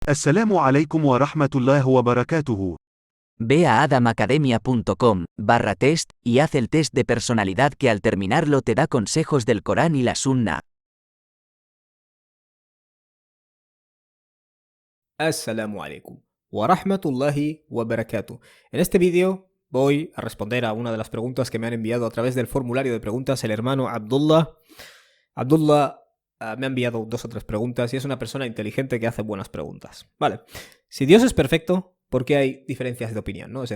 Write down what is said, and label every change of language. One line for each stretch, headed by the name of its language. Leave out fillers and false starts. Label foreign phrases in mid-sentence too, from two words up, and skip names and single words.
Arabic: السلام عليكم ورحمة الله وبركاته.
Spanish: Ve a adamacademia.com/test y haz el test de personalidad que al terminarlo te da consejos del Corán y la Sunna.
Arabic: السلام عليكم ورحمة الله وبركاته.
Spanish: En este vídeo voy a responder a una de las preguntas que me han enviado a través del formulario de preguntas el hermano Abdullah. Abdullah me ha enviado 2 o 3 preguntas y es una persona inteligente que hace buenas preguntas. Vale, si Dios es perfecto, ¿por qué hay diferencias de opinión, no?